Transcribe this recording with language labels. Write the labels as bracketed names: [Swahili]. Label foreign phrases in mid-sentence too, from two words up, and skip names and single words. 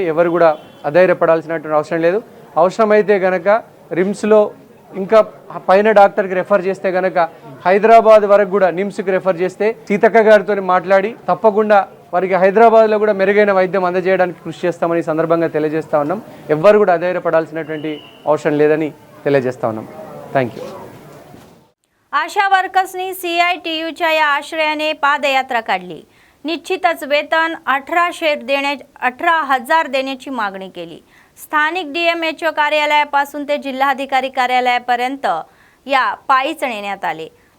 [Telugu] ఎవరు కూడా అధైర్యపడాల్సినటువంటి అవసరం లేదు. అవసరమైతే గనక రిమ్స్లో ఇంకా పైన డాక్టర్కి రెఫర్ చేస్తే గనక హైదరాబాద్ వరకు కూడా నిమ్స్కి రెఫర్ చేస్తే సీతక్క గారితో మాట్లాడి తప్పకుండా వారికి హైదరాబాద్లో కూడా మెరుగైన వైద్యం అందజేయడానికి కృషి చేస్తామని సందర్భంగా తెలియజేస్తా ఉన్నాం. ఎవ్వరు కూడా అధైర్యపడాల్సినటువంటి అవసరం లేదని తెలియజేస్తా ఉన్నాం. [English] thank you. [Marathi] आशा वर्कर्सनी CITUच्या या आश्रयाने पादयात्रा काढली. निश्चितच वेतन 18,000 देण्याची मागणी केली. स्थानिक DMHO कार्यालयापासून ते जिल्हाधिकारी कार्यालयापर्यंत या पायीच नेण्यात आले.